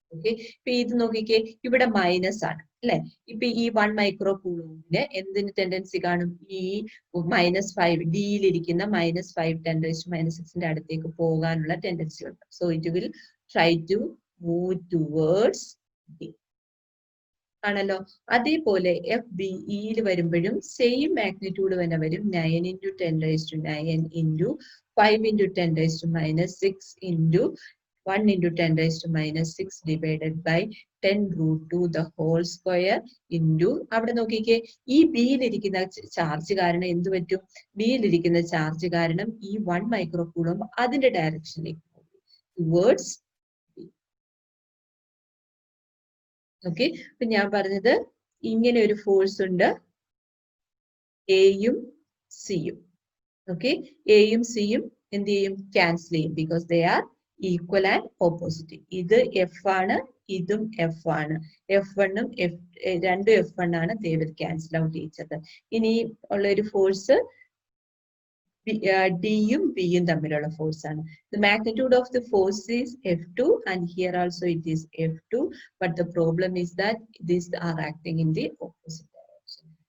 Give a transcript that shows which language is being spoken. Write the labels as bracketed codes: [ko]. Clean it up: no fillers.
[ml] Okay, ഇപ്പൊ ഇത് നോക്കിക്കേ, ഇവിടെ മൈനസ് ആണ് അല്ലെ. ഇപ്പൊ ഈ 1 മൈക്രോ കൂളോംബിന് എന്തിന് ടെൻഡൻസി കാണും? ഈ -5 ഡിയിലിരിക്കുന്ന -5 10⁻⁻6ന്റെ അടുത്തേക്ക് പോകാനുള്ള ടെൻഡൻസി ഉണ്ട്. [en] So it will try to move towards D. [ml] ആണല്ലോ. അതേപോലെ എഫ് ബി ഇയിൽ വരുമ്പോഴും സെയിം മാഗ്നിറ്റ്യൂഡ് തന്നെ വരും. [en] 9 into 10⁻⁹ into 5 into 10⁻⁻6 into 1 into 10⁻⁻6 divided by 10√2 the whole square into, [ml] അവിടെ നോക്കിക്കേ, ഈ ബിയിലിരിക്കുന്ന ചാർജ് കാരണം എന്ത് പറ്റും? ബിയിലിരിക്കുന്ന ചാർജ് കാരണം ഈ 1 മൈക്രോ കൂളോംബ് അതിന്റെ ഡയറക്ഷനിലേക്ക് പോകും, ടുവേർഡ്സ്. ഓക്കെ, അപ്പൊ ഞാൻ പറഞ്ഞത് ഇങ്ങനെ ഒരു ഫോഴ്സ് ഉണ്ട്, എയും സിയും. ഓക്കെ, എയും സിയും എന്ത് ചെയ്യും? ക്യാൻസൽ ചെയ്യും, [en] Because they are equal and opposite. [ml] ഇത് എഫ് ആണ്, ഇതും എഫ് ആണ്. F1 രണ്ടും F1 ആണ്. [en] They will cancel out each other. [ml] ഇനി ഉള്ള ഒരു ഫോഴ്സ് ഡിയും ബിയും തമ്മിലുള്ള ഫോഴ്സ് ആണ്. [en] The magnitude of the force is F2 and here also it is F2, but the problem is that these are acting in the opposite direction.